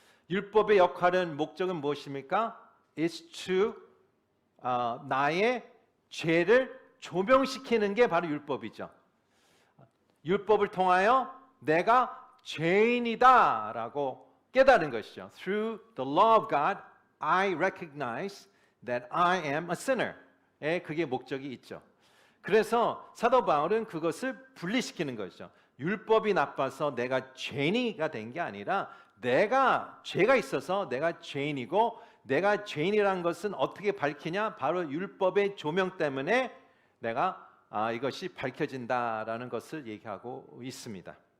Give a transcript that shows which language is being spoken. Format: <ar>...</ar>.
<ko>율법의 역할은 목적은 무엇입니까?</ko> <en>It's to</en> <ko>나의 죄를 조명시키는 게 바로 율법이죠. 율법을 통하여 내가 죄인이다라고 깨달은 것이죠.</ko> <en>Through the law of God, I recognize that I am a sinner.</en> <ko>그게 목적이 있죠. 그래서 사도 바울은 그것을 분리시키는 것이죠. 율법이 나빠서 내가 죄인이가 된 게 아니라 내가 죄가 있어서 내가 죄인이고, 내가 죄인이라는 것은 어떻게 밝히냐? 바로 율법의 조명 때문에 내가 이것이 밝혀진다라는 것을 얘기하고 있습니다.</ko>